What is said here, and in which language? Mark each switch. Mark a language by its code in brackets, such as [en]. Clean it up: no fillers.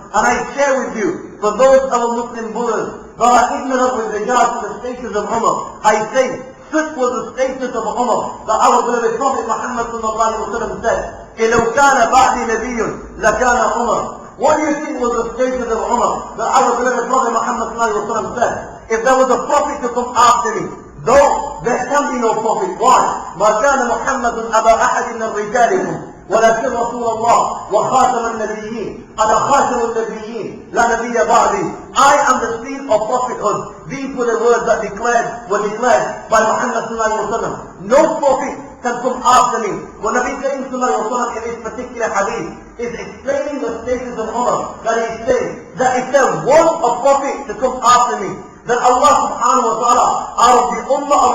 [en] And I share with you, for those of our Muslim brothers that are ignorant with regard to the status of Umar, I say, such was the status of Umar that our beloved Prophet Muhammad sallallahu alayhi wa sallam said, [ar] إِلَوْ كَانَ بَعْدِ نَبِيٌّ لَكَانَ عُمَرٌ. [en] What do you think was the status of Umar that our beloved Prophet Muhammad sallallahu alayhi wa sallam said? If there was a prophet to come after me, though there can be no prophet. Why? [ar] مَا كَانَ مُحَمَّدٌ أَبَا أَحَدٍ مِّن رِجَالِكُمْ ولكن رسول الله وخاتم النبيين أنا خاتم النبيين لا نبي بعدي. [en] I am the seal of prophethood. These were the words that were declared by Muhammad sallallahu alaihi wasallam. No prophet can come after me. When Nabi Karim sallallahu alaihi wasallam in this particular hadith is explaining the status of Umar, that he says that if there was a prophet to come after me, then Allah subhanahu wa ta'ala out of the ummah of